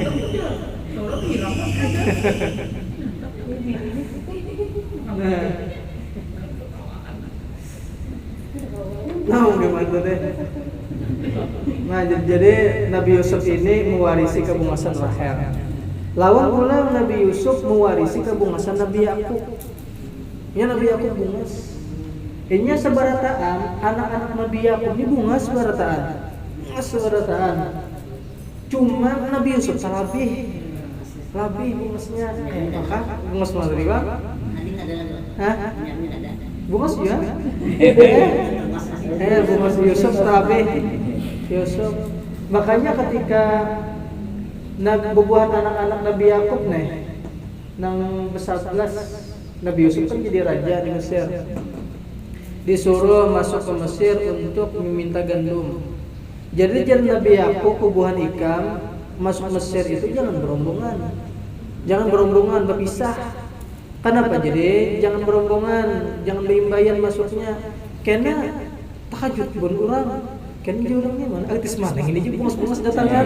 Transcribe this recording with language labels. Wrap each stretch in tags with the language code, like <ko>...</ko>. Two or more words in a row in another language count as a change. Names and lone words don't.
<id>Nah, gimana deh?</id> <bjn>Nah, jadi Nabi Yusuf ini mewarisi kebungasan Rahel. Lawan pula Nabi Yusuf mewarisi kebungasan Nabi Yakub. Ya Nabi Yakub bungas. Inya sebarataan anak-anak Nabi Yakub ini bungas sebarataan. Bungas sebarataan. Cuma Nabi Yusuf labih bungasnya. Maka bungas mana dari bang? Hah? Bungas ya? Bungas Yusuf labih. Yusuf. Makanya ketika bubuhan anak-anak Nabi Yakub nih nang besar belas Nabi Yusuf kan jadi raja di Mesir,</bjn> <id>disuruh masuk ke Mesir untuk meminta gandum.</id> <bjn>Jadi Nabi Yakub bubuhan ikam masuk Mesir itu jangan berombongan berpisah. Kenapa jadi jangan berombongan, jangan beimbayan masuknya, karena tahajud pun orang.</bjn> <id>Kan dia orangnya mana?</id> <bjn>Artis mana ini juga bungas-bungas datangan.</bjn>